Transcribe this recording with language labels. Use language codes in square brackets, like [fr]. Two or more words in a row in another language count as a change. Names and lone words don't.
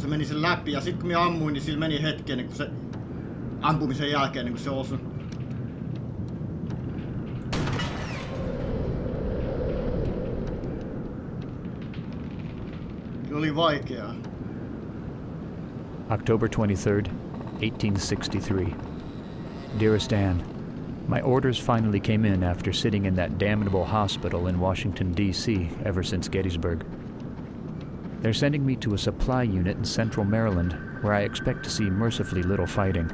[fi] Se meni sen läpi ja sit kun minä ammuin, niin sillä meni hetki ennen kuin se... Ampumisen jälkeen ennen kuin se osui. Se oli vaikeaa. [en] October 23rd, 1863. Dearest Anne, my orders finally came in after sitting in that damnable hospital in Washington, D.C. ever since Gettysburg. They're sending me to a supply unit in central Maryland, where I expect to see mercifully little fighting.